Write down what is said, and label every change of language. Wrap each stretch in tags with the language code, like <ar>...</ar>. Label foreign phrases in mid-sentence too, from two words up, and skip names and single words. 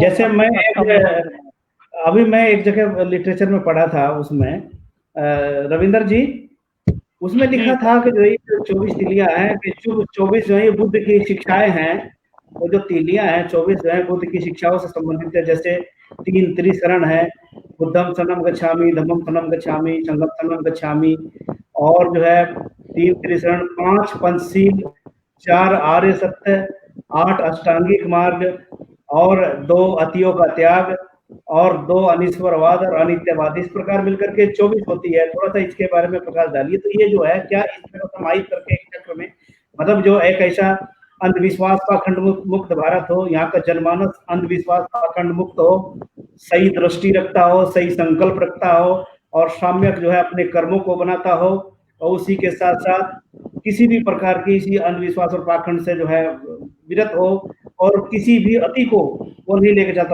<hi>जैसे मैं एक जगह लिटरेचर में पढ़ा था, उसमें रविंदर जी, उसमें लिखा था कि जो ये 24 तीलियां हैं, कि 24 जो है बुद्ध की शिक्षाएं हैं, वो जो तीलियां हैं 24 जो है बुद्ध की शिक्षाओं से संबंधित है। जैसे 3 त्रिशरण है,</hi> <pi>बुद्धम शरणम गच्छामि, धम्मम शरणम गच्छामि, संघम शरणम गच्छामि,</pi> <hi>और जो है 3 त्रिशरण, 5 पंचशील, 4 आर्य सत्य, 8 अष्टांगिक मार्ग, और 2 अतियों का त्याग, और 2 अनिश्वरवाद और अनित्यवाद, इस प्रकार मिलकर के 24 होती है। थोड़ा सा इसके बारे में प्रकाश डालिए। तो ये जो है क्या इस तरह समाहित करके एक चक्र में, मतलब जो एक ऐसा अंधविश्वास का खंड मुक्त भारत हो, यहाँ का जनमानस अंधविश्वास का खंड मुक्त हो, सही दृष्टि रखता हो, सही संकल्प रखता हो, और साम्यक जो है अपने कर्मों को बनाता हो, और उसी के साथ साथ किसी भी प्रकार की इसी अंधविश्वास और पाखंड से जो है विरत हो, और किसी भी अति को वो नहीं लेके जाता।</hi>